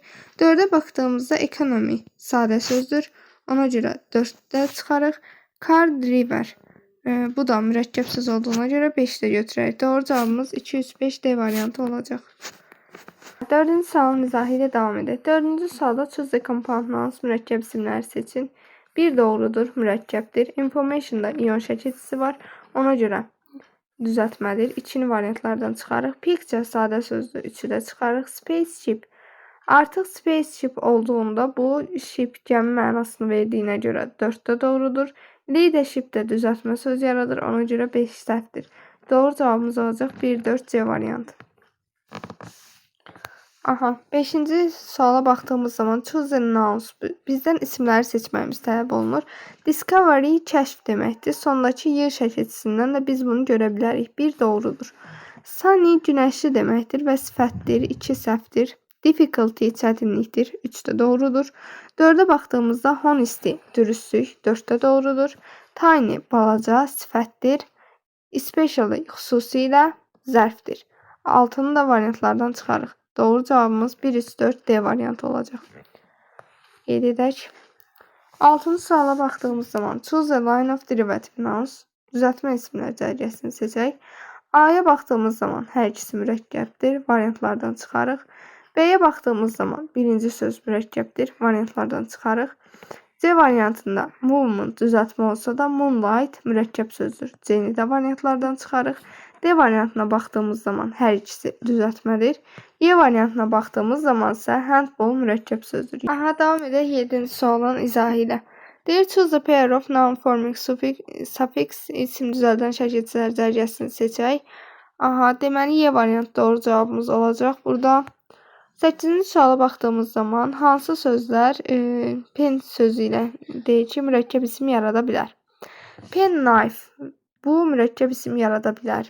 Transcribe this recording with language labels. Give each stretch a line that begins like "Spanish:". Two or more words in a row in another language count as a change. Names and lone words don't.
Azerbaijani: 4-ə baxdığımızda economy sadə sözdür. Ona görə 4-də çıxarıq.
English: Car driver.
Azerbaijani: Bu da mürəkkəb söz olduğuna görə 5-də götürək. Doğru cavabımız 2, 3, 5 D variantı olacaq. Dördüncü sualın izahı ilə davam edək. Dördüncü sualda
English: choose the compound nouns.
Azerbaijani: Mürəkkəb isimləri seçin. 1 doğrudur, mürəkkəbdir. Information-da ion şəkilçisi var. Ona görə düzəltmədir. 2-ni variantlardan çıxarıq. Picture sadə sözdür. 3-ü də çıxarıq. Spaceship. Artıq spaceship olduğunda bu ship gəmi mənasını verdiyinə görə 4-də doğrudur. Leadership də düzəltmə söz yaradır. Ona görə 5 səhvdir. Doğru cavabımız olacaq 1, 4, C variantı. Aha, 5-ci suala baxdığımız zaman
English: choose the nouns.
Azerbaijani: Bizdən isimləri seçməyimiz tələb olunur. Discovery kəşf deməkdir. Sondakı Y şəkilçisindən də biz bunu görə bilərik. 1 doğrudur. Sunny günəşli deməkdir və sifətdir. 2 səhvdir. Difficulty çətinlikdir. 3 də doğrudur. 4-ə baxdığımızda honesty dürüstlük. 4-də doğrudur. Tiny balaca sifətdir. Especially xüsusilə zərfdir. 6-nı da variantlardan çıxarıq. Doğru cavabımız 1, 3, 4 D variantı olacaq. Qeyd edək. 6-cı suala baxdığımız zaman
English: choose a line of derivative nouns.
Azerbaijani: Düzəltmə isimləri cərgəsini seçək. A-ya baxdığımız zaman hər ikisi mürəkkəbdir. Variantlardan çıxarıq. B-yə baxdığımız zaman birinci söz mürəkkəbdir. Variantlardan çıxarıq. C variantında movement düzəltmə olsa da moonlight mürəkkəb sözdür. C-ni də variantlardan çıxarıq. D variantına baxdığımız zaman hər ikisi düzəltmədir. Y variantına baxdığımız zaman isə handball mürəkkəb sözdür. Aha, davam edək 7-ci sualın izahı ilə. Deyir
English: choose a pair of noun forming suffix
Azerbaijani: isim düzəldən şəkilçilər cərgəsini seçək. Aha, deməli Y variantı doğru cavabımız olacaq. Burada 8-ci suala baxdığımız zaman hansı sözlər pen sözü ilə deyir ki, mürəkkəb isim yarada bilər.
English: Pen knife
Azerbaijani: bu mürəkkəb isim yarada bilər.